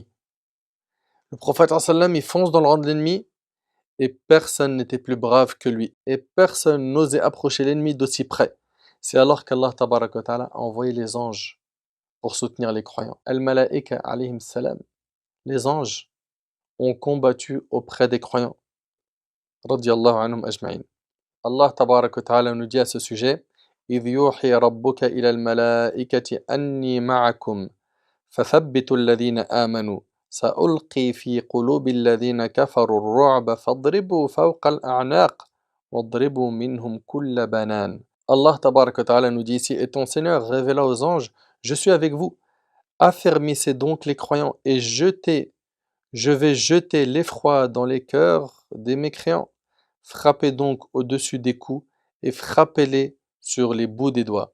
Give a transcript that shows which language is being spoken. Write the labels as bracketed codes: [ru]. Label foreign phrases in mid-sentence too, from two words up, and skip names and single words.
[fr] Le prophète sallam, il fonce dans le rang de l'ennemi et personne n'était plus brave que lui. Et personne n'osait approcher l'ennemi d'aussi près. C'est alors qu'Allah [ar] تبارك وتعالى [fr] a envoyé les anges pour soutenir les croyants. [ar] الملائكة عليهم السلام. [fr] Les anges ont combattu auprès des croyants. [ar] رضي الله عنهم أجمعين. [fr] Allah [ar] تبارك وتعالى [fr] nous dit à ce sujet: [ar] إذ يوحي ربك إلى الملائكة أني معكم فثبتوا الذين آمنوا سألقي في قلوب الذين كفروا الرعب فاضربوا فوق الأعناق واضربوا منهم كل بنان. [fr] Allah [ar] تبارك وتعالى [fr] nous dit ici: et ton Seigneur révéla aux anges: je suis avec vous, affermissez donc les croyants et je vais jeter l'effroi dans les cœurs des mécréants. Frappez donc au-dessus des coups et frappez-les sur les bouts des doigts.